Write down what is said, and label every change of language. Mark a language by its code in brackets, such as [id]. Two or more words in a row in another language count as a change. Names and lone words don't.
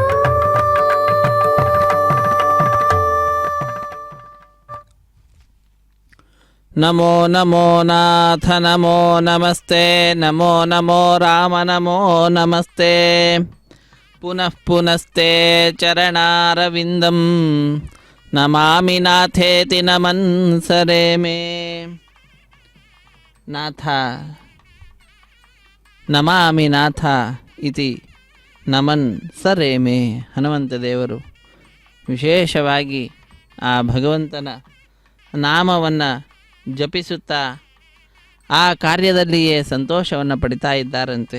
[sa] నమో నమో నాథ నమో నమస్తే నమో నమో రామ నమో నమస్తే పునః పునస్తే చరణారవిందం నమామి నాథేతి నమన్ సరే మే. నాథ ನಮಾಮಿ ನಾಥ ಇತಿ ನಮನ್ ಸರೇಮೆ. [kn] ಹನುಮಂತ ದೇವರು ವಿಶೇಷವಾಗಿ ಆ ಭಗವಂತನ ನಾಮವನ್ನು ಜಪಿಸುತ್ತಾ ಆ ಕಾರ್ಯದಲ್ಲಿಯೇ ಸಂತೋಷವನ್ನು ಪಡಿತಾ ಇದ್ದಾರಂತೆ.